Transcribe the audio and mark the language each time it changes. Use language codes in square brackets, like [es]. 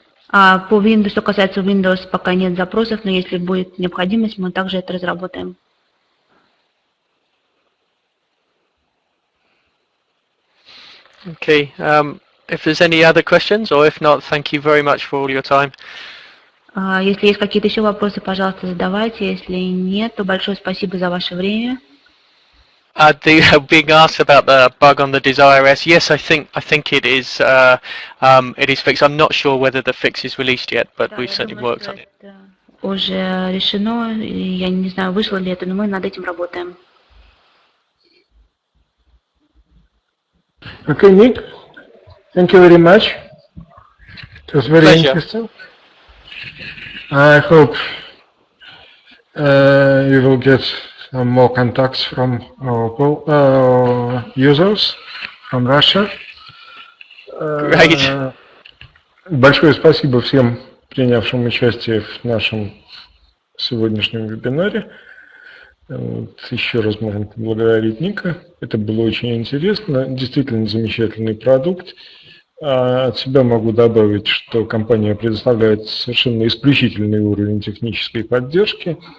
[ru] По Windows, что касается Windows, пока нет запросов, но если будет необходимость, мы также это разработаем. [en] Okay. If there's any other questions, or if not, thank you very much for all your time. [ru] Если есть какие-то еще вопросы, пожалуйста, задавайте. Если нет, то большое спасибо за ваше время. [en] Being asked about the bug on the DesireS, yes, I think it is fixed. I'm not sure whether the fix is released yet, but we've certainly worked on it. [ru] Уже решено, я не знаю, вышло ли это, но мы над этим работаем. [en] Okay, Nick, thank you very much. It was very Pleasure. interesting. I hope you will get some more contacts from our users from Russia. Great. [ru] Большое спасибо всем, принявшим участие в нашем сегодняшнем вебинаре. Еще раз можно поблагодарить Ника. Это было очень интересно. Действительно замечательный продукт. От себя могу добавить, что компания предоставляет совершенно исключительный уровень технической поддержки.